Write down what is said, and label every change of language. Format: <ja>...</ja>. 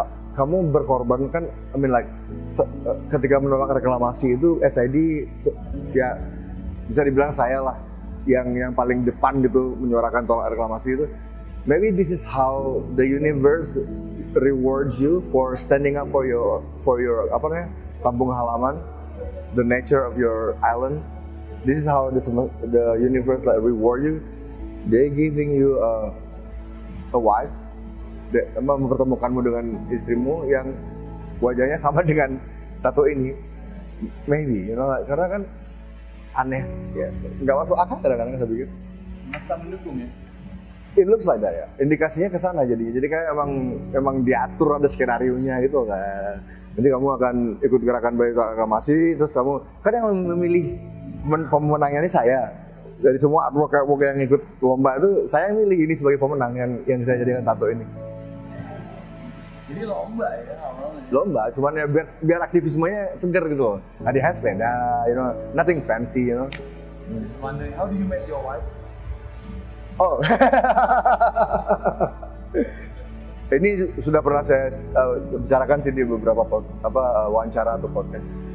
<id>Kamu berkorban kan,</id> <en>I mean like</en> <id>ketika menolak reklamasi itu SID ya bisa dibilang saya lah yang paling depan gitu menyuarakan tolak reklamasi itu.</id> <en>Maybe this is how the universe rewards you for standing up for your</en> <id>apa namanya, kampung halaman,</id> <en>the nature of your island. This is how the universe like reward you. They giving you a wife,</en> <id>mempertemukanmu dengan istrimu yang wajahnya sama dengan tato ini,</id> <en>maybe, you know,</en> <id>karena kan aneh ya, nggak masuk akal kadang-kadang saya pikir. Semesta mendukung ya.</id> <en>It looks like that</en> <id>ya, indikasinya ke sana jadinya. Jadi kayak emang diatur, ada skenario nya gitu kan. Nanti kamu akan ikut gerakan Bali Tolak Reklamasi, terus kamu kan yang memilih pemenangnya ini saya. Dari semua artwork yang ikut lomba itu saya yang milih ini sebagai pemenang yang saya jadikan tato ini. Jadi lomba ya awalnya. Lomba, cuman ya biar aktivismenya segar gitu loh. Nah, dia sepeda,</id> <en>you know, nothing fancy, you know. Just wondering, how do you meet your wife?</en> <id>Oh, ini sudah pernah saya bicarakan sih di beberapa wawancara atau podcast.</id>